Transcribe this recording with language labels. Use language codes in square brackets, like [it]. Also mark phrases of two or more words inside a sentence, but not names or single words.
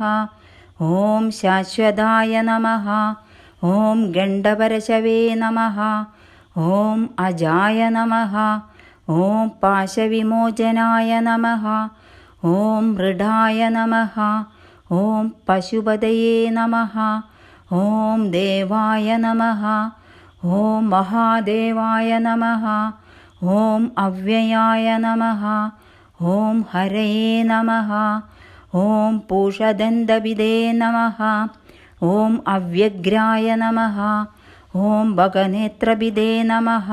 [sa] ഓം ശാശ്വതായ നമഃ. ഓം ഗണ്ഡപരശവേ നമഃ. ഓം അജായ നമഃ. ഓം പാശവിമോചനായ നമഃ. ഓം മൃഡായ നമഃ. ഓം പശുപതയേ നമഃ. ഓം ദേവായ നമഃ. ॐ महादेवाय नमः। ॐ अव्ययाय नमः। ॐ हरये नमः। ॐ पूषदन्तविदे नमः। ॐ अव्यग्राय नमः। ॐ भगनेत्रविदे नमः।